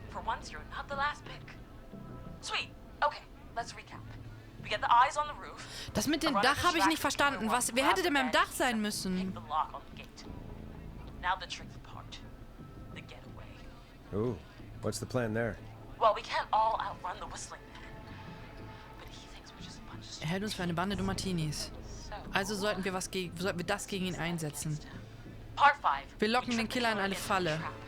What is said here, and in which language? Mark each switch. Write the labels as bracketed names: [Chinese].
[English] For once, you're not the last pick. Sweet. Okay, let's recap. We get the eyes on the roof. [German] Das mit dem Dach habe ich nicht verstanden. Wer hätte denn beim Dach sein müssen? [English] The lock on the gate. Now the tricky part. The getaway. Ooh, what's the plan there? Well, we can't all outrun the Whistling Man. But he thinks we're just a bunch of [German] Er hält uns für eine Bande Martinis. Also sollten wir das gegen ihn einsetzen. [English] Part 5. [German] Wir locken den Killer in eine Falle.